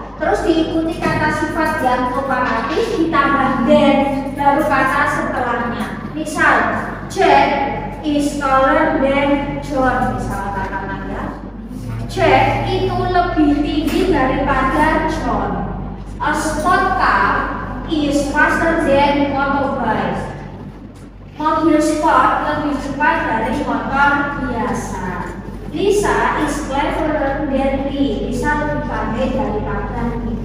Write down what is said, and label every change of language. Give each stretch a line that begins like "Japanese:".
Indonesian: Terus diikuti kata sifat yang komparatif ditambah then baru kata setelahnya. Misal
English: Jack is taller than John,
Indonesian: misalnya katakan ya. Jack itu lebih tinggi daripada John.
English: A sport car is faster than motorbike.
Indonesian: Mobil sport lebih cepat dari motor biasa.
English: Lisa is cleverer than Lee.
Indonesian: Lisa lebih pandai daripada Lee.